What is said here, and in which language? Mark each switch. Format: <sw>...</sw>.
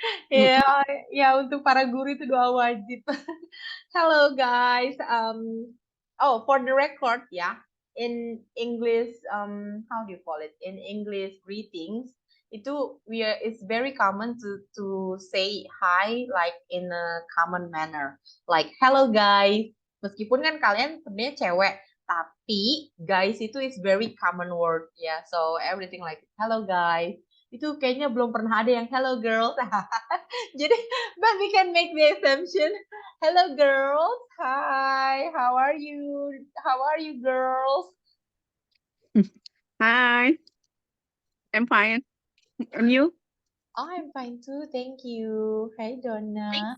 <id>Ya, ya untuk para guru itu doa wajib.</id> <en>Hello guys. For the record ya, in English, how do you call it? In English greetings, it's very common to say hi like in a common manner, like hello guys.</en> <id>Meskipun kan kalian sebenarnya cewek, tapi guys itu</id> <en>is very common word</en> <id>ya.</id> <en>So everything like hello guys.</en> <id>Itu kayaknya belum pernah ada yang hello girls. Jadi,</id> <en>but we can make the assumption. Hello girls. Hi. How are you? How are you girls? Hi, I'm fine. And you? Oh, I'm fine too. Thank you. Hi Donna.</en>